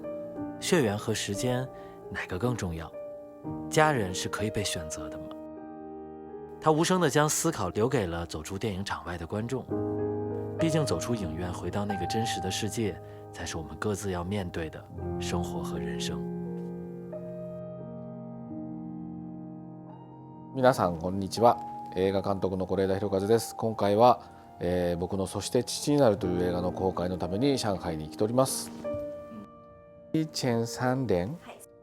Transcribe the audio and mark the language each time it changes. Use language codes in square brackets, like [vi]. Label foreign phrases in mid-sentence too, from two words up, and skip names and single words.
[zh] 血缘和时间哪个更重要？家人是可以被选择的吗？他无声地将思考留给了走出电影场外的观众。毕竟走出影院，回到那个真实的世界，才是我们各自要面对的生活和人生。 [ja] 皆さんこんにちは。映画監督の是枝裕和です。今回は、僕のそして父になるという映画の公開のために上海に来ております。2003年